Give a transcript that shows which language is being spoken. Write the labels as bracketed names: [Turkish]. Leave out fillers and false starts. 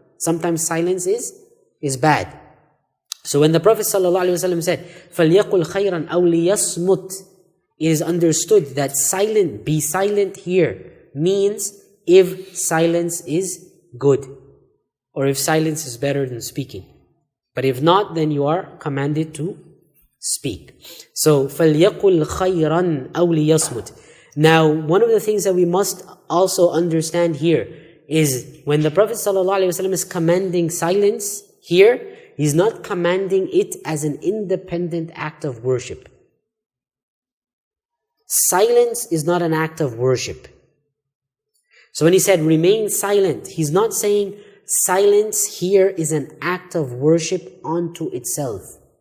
[English] Sometimes silence is bad. So when the Prophet ﷺ said, [Arabic] فَلْيَقُلْ خَيْرًا أَوْ لِيَصْمُتْ, [English] it is understood that be silent here means if silence is good, or if silence is better than speaking. But if not, then you are commanded to speak. [Arabic] So, فَلْيَقُلْ خَيْرًا أَوْ لِيَصْمُتْ. [English] Now, one of the things that we must also understand here is when the Prophet ﷺ is commanding silence here, he's not commanding it as an independent act of worship. Silence is not an act of worship. So when he said remain silent, he's not saying silence here is an act of worship unto itself.